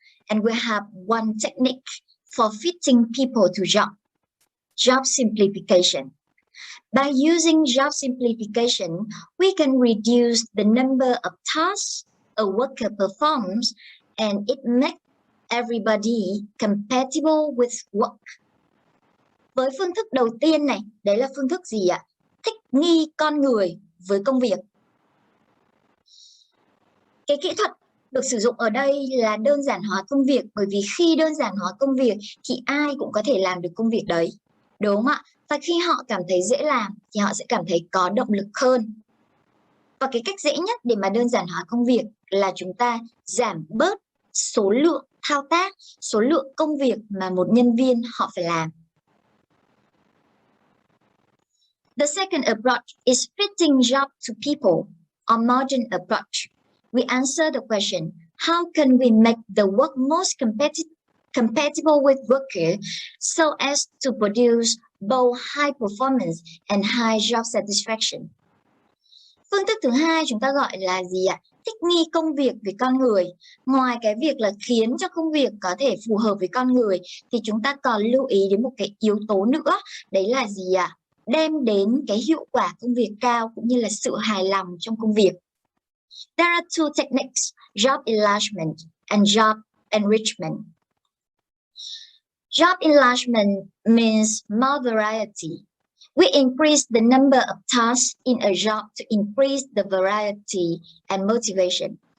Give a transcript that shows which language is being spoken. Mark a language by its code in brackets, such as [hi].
[en] And we have one technique for fitting people to job simplification. By using job simplification, we can reduce the number of tasks a worker performs, and it makes everybody compatible with work. [vi] Với phương thức đầu tiên này, đấy là phương thức gì ạ? Thích nghi con người với công việc. Cái kỹ thuật được sử dụng ở đây là đơn giản hóa công việc, bởi vì khi đơn giản hóa công việc thì ai cũng có thể làm được công việc đấy, đúng không ạ? Và khi họ cảm thấy dễ làm thì họ sẽ cảm thấy có động lực hơn. Và cái cách dễ nhất để mà đơn giản hóa công việc là chúng ta giảm bớt số lượng thao tác, số lượng công việc mà một nhân viên họ phải làm. [en] The second approach is fitting job to people, or modern approach. We answer the question, how can we make the work most compatible with worker so as to produce both high performance and high job satisfaction? [vi] Phương thức thứ hai chúng ta gọi là gì ạ? Thích nghi công việc với con người. Ngoài cái việc là khiến cho công việc có thể phù hợp với con người thì chúng ta còn lưu ý đến một cái yếu tố nữa, đấy là gì ạ? Đem đến cái hiệu quả công việc cao cũng như là sự hài lòng trong công việc. [en] There are two techniques, job enlargement and job enrichment. Job enlargement means more variety. We increase the number of tasks in a job to increase the variety and motivation.